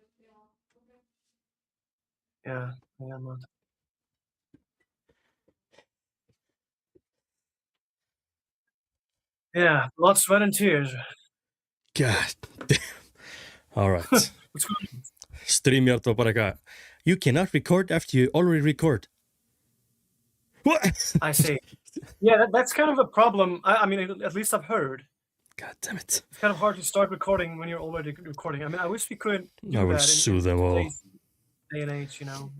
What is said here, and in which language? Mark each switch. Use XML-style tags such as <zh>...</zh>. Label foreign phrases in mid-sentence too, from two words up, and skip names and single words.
<en>Yeah, I am. Yeah, blood, sweat, and tears. God damn. Alright. What's going on?</en> <is>StreamYard var bara eitthvað.</is> <en>You cannot record after you already record. What? I see. Yeah, that's kind of a problem. I mean, at least I've heard. God damn it. It's kind of hard to start recording when you're already recording. I mean, I wish we could do I will that sue in them all. today's day and age, you know.</en>